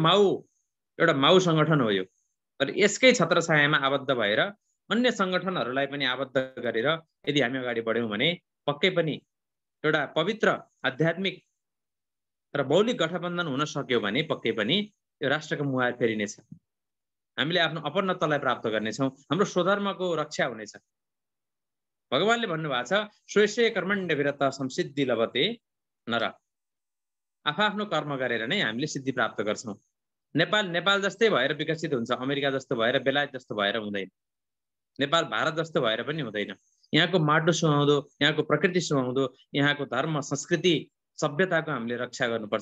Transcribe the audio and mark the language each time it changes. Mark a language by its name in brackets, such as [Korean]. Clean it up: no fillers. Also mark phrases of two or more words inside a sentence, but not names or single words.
[Nepali] यो माउ एउटा माउ संगठन हो यो। तर यसकै छत्रछायामा आबद्ध भएर अन्य संगठनहरूलाई पनि आबद्ध गरेर यदि हामी अगाडि बढ्यौँ भने पक्कै पनि एउटा पवित्र आध्यात्मिक र मौलिक गठबन्धन हुन सक्यो भने पक्कै पनि यो राष्ट्रको मुहार फेरिनेछ। हामीले आफ्नो अपनत्वलाई प्राप्त गर्नेछौँ, हाम्रो स्वधर्मको रक्षा हुनेछ। भगवानले भन्नुभएको छ [Sanskrit] स्वेष्य कर्मण्य विरत संसिद्धि लभते नर। [Nepali] आफ्नो कर्म गरेर नै हामीले सिद्धि प्राप्त गर्छौँ। नेपाल जस्तै भएर विकसित हुन्छ, अमेरिका जस्तो भएर, बेलायत जस्तो भएर हुँदैन। नेपाल भारत जस्तो भएर पनि हुँदैन। यहाँको माटो सुहाउँदो, यहाँको प्रकृति सुहाउँदो, यहाँको धर्म संस्कृति सभ्यताको हामीले रक्षा गर्नुपर्छ।